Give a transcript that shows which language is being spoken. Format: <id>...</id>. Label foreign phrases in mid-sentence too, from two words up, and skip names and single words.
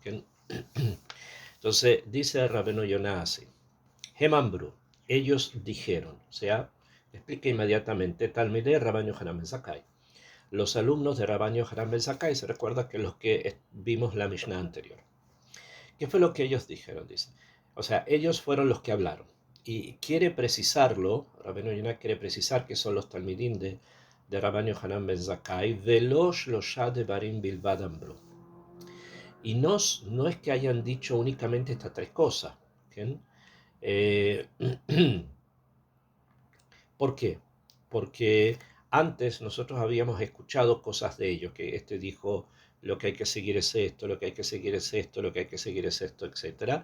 <es>Entonces, dice Rabbeinu Yonah así: Hemambru, ellos dijeron, o sea, explica inmediatamente, Talmidei Rabban Yohanan ben Zakkai. Los alumnos de Rabban Yohanan ben Zakkai, se recuerda que los que vimos la Mishnah anterior. ¿Qué fue lo que ellos dijeron? Dice. O sea, ellos fueron los que hablaron. Y quiere precisarlo, Rabbeinu Yonah quiere precisar que son los talmidim de Rabban Yohanan ben Zakkai,</es> <he>ולא שלשה דברים בלבד אמרו.</he> <es>Y no es que hayan dicho únicamente estas tres cosas. ¿Okay? ¿Por qué? Porque antes nosotros habíamos escuchado cosas de ellos, que este dijo lo que hay que seguir es esto, lo que hay que seguir es esto, lo que hay que seguir es esto, etc.</es>